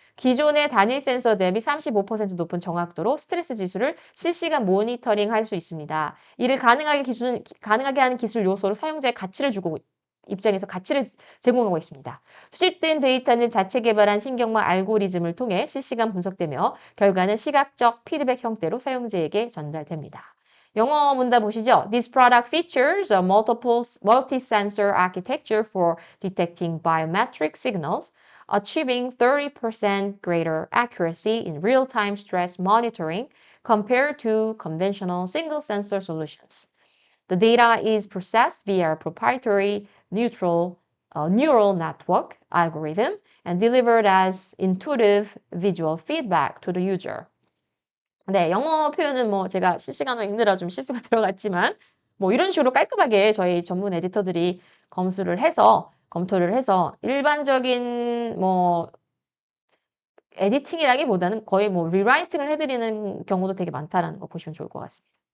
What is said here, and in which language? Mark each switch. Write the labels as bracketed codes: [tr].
[ko] 기존의 단일 센서 대비 35% 높은 정확도로 스트레스 지수를 실시간 모니터링할 수 있습니다. 이를 가능하게 하는 기술 요소로 사용자의 가치를 주고 입장에서 가치를 제공하고 있습니다. 수집된 데이터는 자체 개발한 신경망 알고리즘을 통해 실시간 분석되며 결과는 시각적 피드백 형태로 사용자에게 전달됩니다. 영어 문답 보시죠. [en] This product features a multi-sensor architecture for detecting biometric signals, achieving 30% greater accuracy in real-time stress monitoring compared to conventional single-sensor solutions. The data is processed via a proprietary neutral neural network algorithm and delivered as intuitive visual feedback to the user. [ko] 네, 영어 표현은 뭐 제가 실시간으로 읽느라 좀 실수가 들어갔지만 뭐 이런 식으로 깔끔하게 저희 전문 에디터들이 검토를 해서 일반적인 뭐 에디팅이라기보다는 거의 뭐 리라이팅을 해드리는 경우도 되게 많다라는 거 보시면 좋을 것 같습니다.